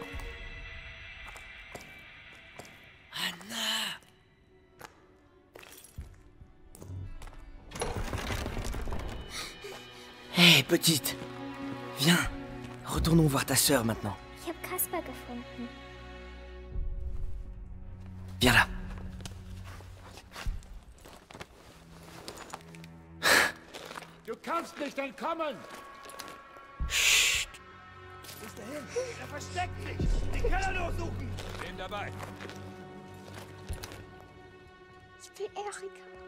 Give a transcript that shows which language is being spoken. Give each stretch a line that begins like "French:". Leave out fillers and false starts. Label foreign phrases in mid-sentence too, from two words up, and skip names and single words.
French: Anna! Hé, petite! Viens, retournons voir ta sœur maintenant.
German: Ich habe Kasper gefunden.
French: Viens là.
German: Du kannst nicht entkommen!
French: Chut!
German: Ist er hin? Er versteckt sich! Den Keller durchsuchen! Wen dabei? Ich will Erika.